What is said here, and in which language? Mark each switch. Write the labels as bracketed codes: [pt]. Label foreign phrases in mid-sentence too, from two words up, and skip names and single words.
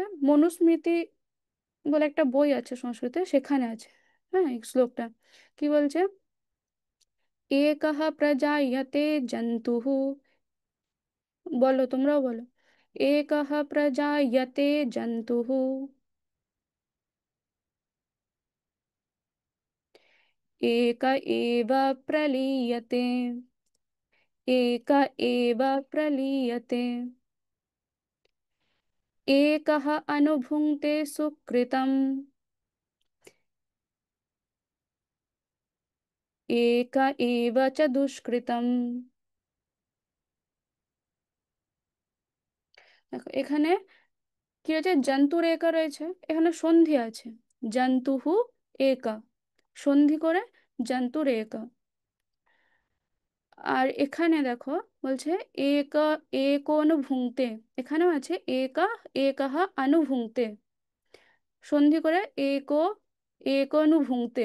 [bn] মনুস্মৃতি বলে একটা বই আছে সংস্কৃতে, সেখানে আছে। হ্যাঁ, এই শ্লোকটা কি বলছে? [sa] একः প্রজায়তে জন্তুঃ। [bn] বলো, তোমরাও বলো। [sa] একः প্রজাयते জন্তুঃ, एक एव प्रलीयते, एक एव प्रलीयते, एकः अनुभुङ्क्ते सुकृतम्, एक एव च दुष्कृतम्। [bn] দেখো এখানে কি আছে, [sa] জন্তুর একা [bn] রয়েছে, এখানে সন্ধি আছে। [sa] জন্তুহু একা, [bn] সন্ধি করে [sa] জন্তুর একা। [bn] আর এখানে দেখো বলছে [sa] এক, একনুভুঙ্ক্তে, [bn] এখানেও আছে একা, [sa] একহ অনুভুঙ্ক্তে, [bn] সন্ধি করে [sa] একো, একনুভুঙ্ক্তে।